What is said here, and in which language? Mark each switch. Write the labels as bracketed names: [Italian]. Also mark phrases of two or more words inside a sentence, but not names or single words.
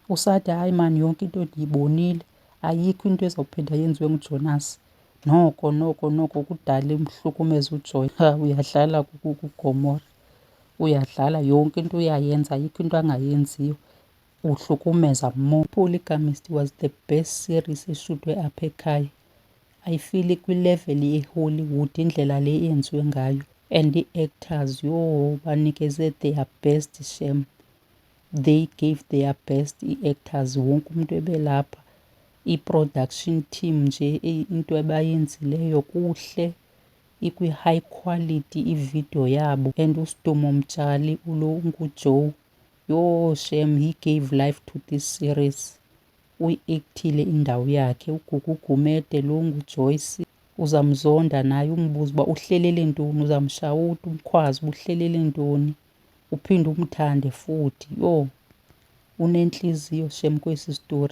[Xhosa] Usathi hayi mani yonke into ndiyibonile, ayikho into ezawuphinda yenziwe nguJonas. Noko kudala imhlukumeza uJoy. Uyadlala kuGomora, uyadlala yonke into uyayenza, ayikho into angayenziyo, uhlukumeza more. [English] Polygamist was the best series [Xhosa] eshutwe apha ekhaya. [English] I feel [Xhosa] kwilevel yeHollywood indlela le yenziwe ngayo, and ii-actors yho banikeze [English] their best [Xhosa] shem. [English] They gave their best, [Xhosa] ii-actors wonke umntu ebelapha. I-production team nje into abayenzileyo kuhle, ikwi- [English] high quality [Xhosa] ividiyo yabo. And uSidumo Mtshali ulo unguJoe, yho shem, [English] he gave life to this series. [Xhosa] Uyi-actile indawo yakhe. uGugu Gumede lo nguJoyce uzamzonda naye, umbuze uba uhlelele ntoni, uzamshawuta umkhwazi uba uhlelele ntoni, uphinde umthande futhi. Yho, unentliziyo shem kwesi story.